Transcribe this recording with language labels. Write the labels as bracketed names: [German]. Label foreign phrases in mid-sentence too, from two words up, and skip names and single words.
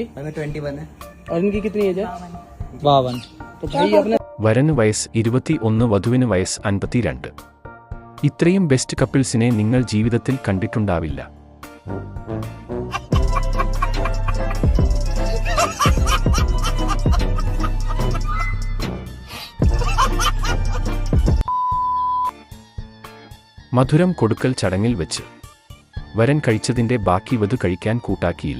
[Hindi] हमें 21 है। और इनकी कितनी एज है? 52। तो भाई अपने [Malayalam] വരന് വയസ്സ് 21, വധുവിന് വയസ്സ് 52. ഇത്രയും [English] best couples [Malayalam] നിങ്ങൾ ജീവിതത്തിൽ കണ്ടിട്ടുണ്ടാവില്ല. മധുരം കൊടുക്കൽ ചടങ്ങിൽ വെച്ച് വരൻ കഴിച്ചതിന്റെ ബാക്കി വധു കഴിക്കാൻ കൂട്ടാക്കിയില്ല.